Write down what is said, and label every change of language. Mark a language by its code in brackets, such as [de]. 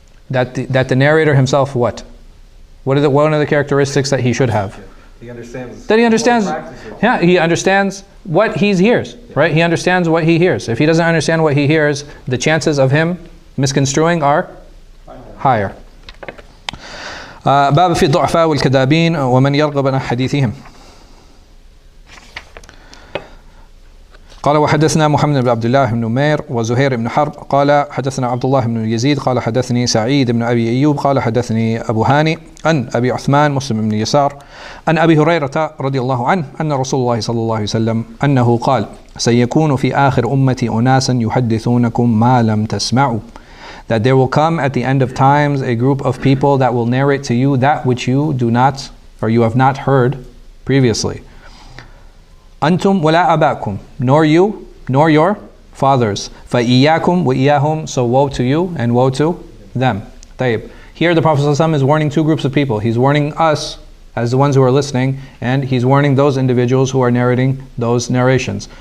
[en] That the narrator himself, what? What are one of the characteristics that he should have? He understands. That he understands. Yeah, he understands what he hears, right? He understands what he hears. If he doesn't understand what he hears, the chances of him misconstruing are higher. [ar] باب في الضعفاء والكذابين ومن يرغب عن حديثهم. قال وحدثنا محمد بن عبد الله بن نمير وزهير بن حرب قال حدثنا عبد الله بن يزيد قال حدثني سعيد بن أبي أيوب قال حدثني أبو هاني عن أبي عثمان مسلم بن يسار عن أبي هريرة رضي الله عنه أن رسول الله صلى الله عليه وسلم أنه قال سيكون في آخر أمتي أناسا يحدثونكم ما لم تسمعوا, [en] that there will come at the end of times a group of people that will narrate to you that which you do not or you have not heard previously. [ar] أنتم ولا أباكم, [en] nor you, nor your fathers. [ar] فإياكم وإياهم, [en] so woe to you and woe to them. [ar] طيب. [en] Here the Prophet ﷺ is warning two groups of people. He's warning us as the ones who are listening, and he's warning those individuals who are narrating those narrations.